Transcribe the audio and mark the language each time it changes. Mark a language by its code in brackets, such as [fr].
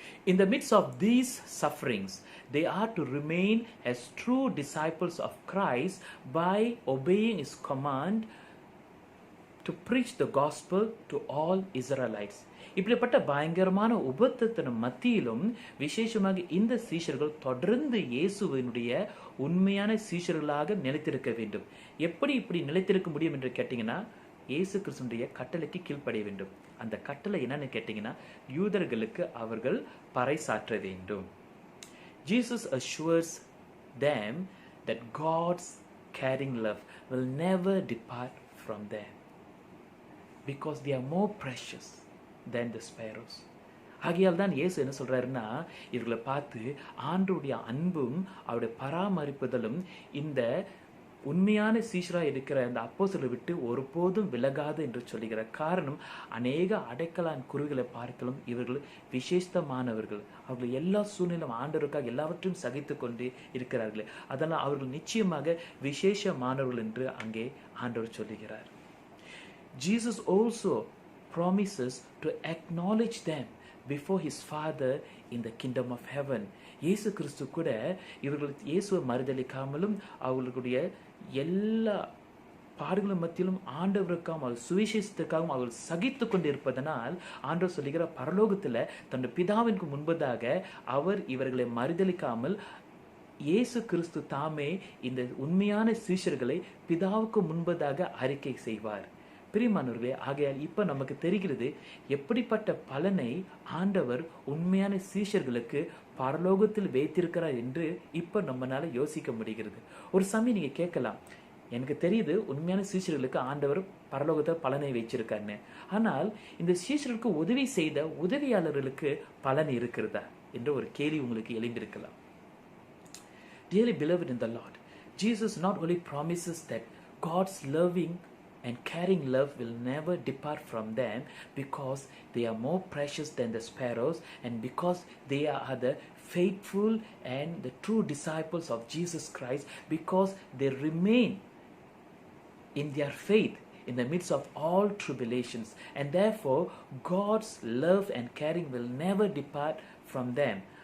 [en] In the midst of these sufferings, they are to remain as true disciples of Christ by obeying his command to preach the gospel to all Israelites. [ta] இப்படிப்பட்ட பயங்கரமான உபத்திரத்தின் மத்தியிலும் விசேஷமாக இந்த சீஷர்கள் தொடர்ந்து இயேசுவினுடைய உண்மையான சீஷர்களாக நிலைத்திருக்க வேண்டும். எப்படி இப்படி நிலைத்திருக்க முடியும் என்று கேட்டீங்கன்னா இயேசு கிறிஸ்துவினுடைய கட்டளைக்கு கீழ்ப்படிய வேண்டும். அந்த கட்டளை என்னன்னு கேட்டீங்கன்னா யூதர்களுக்கு அவர்கள் பறைசாற்ற வேண்டும். [en] Jesus assures them that God's caring love will never depart from them because they are more precious than the sparrows. [ta] ஆகையால் தான் இயேசு என்ன சொல்றாருன்னா, இவர்களை பார்த்து ஆண்டவருடைய அன்பும் அவருடைய பராமரிப்புதலும் இந்த உண்மையான சீஷரா இருக்கிற அந்த அப்போஸ்தலரை விட்டு ஒருபோதும் விலகாது என்று சொல்லுகிறார். காரணம், அநேக அடைக்கலான் குருவிகளை பார்க்கலும் இவர்கள் விசேஷமானவர்கள். அவர்கள் எல்லா சூழ்நிலும் ஆண்டவருக்காக எல்லாவற்றையும் சகித்து கொண்டு இருக்கிறார்களே, அதெல்லாம் அவர்கள் நிச்சயமாக விசேஷமானவர்கள் என்று அங்கே ஆண்டவர் சொல்லுகிறார். [en] Jesus also promises to acknowledge them before his Father in the kingdom of heaven. [ta] இயேசு கிறிஸ்து கூட இவர்கள் இயேசுவை மறுதலிக்காமலும் அவர்களுடைய எல்லா பாடுகளும் மத்தியிலும் ஆண்டவருக்காகவும் அவர் சுவிசேஷத்திற்காகவும் அவர்கள் சகித்து கொண்டு இருப்பதனால் ஆண்டவர் சொல்லுகிற பரலோகத்தில் தன்னுடைய பிதாவிற்கு முன்பதாக அவர் இவர்களை மறுதலிக்காமல் இயேசு கிறிஸ்து தாமே இந்த உண்மையான சீஷர்களை பிதாவுக்கு முன்பதாக அறிக்கை செய்வார். பிரியமானவர்களே, ஆகையால் இப்ப நமக்கு தெரிகிறது எப்படிப்பட்ட பலனை ஆண்டவர் உண்மையான சீஷர்களுக்கு பரலோகத்தில் வைத்திருக்கிறார் என்று இப்ப நம்மளால யோசிக்க முடிகிறது. ஒரு சமயம் நீங்க கேட்கலாம், எனக்கு தெரியுது உண்மையான சீஷர்களுக்கு ஆண்டவர் பரலோகத்தில் பலனை வச்சிருக்காருன்னு. ஆனால் இந்த சீஷர்களுக்கு உதவி செய்த உதவியாளர்களுக்கு பலன் இருக்கிறதா என்ற ஒரு கேள்வி உங்களுக்கு எழுந்திருக்கலாம். [en] Dearly beloved in the Lord, Jesus not only promises that God's loving and caring love will never depart from them because they are more precious than the sparrows and because they are the faithful and the true disciples of Jesus Christ, because they remain in their faith in the midst of all tribulations, and therefore God's love and caring will never depart from them.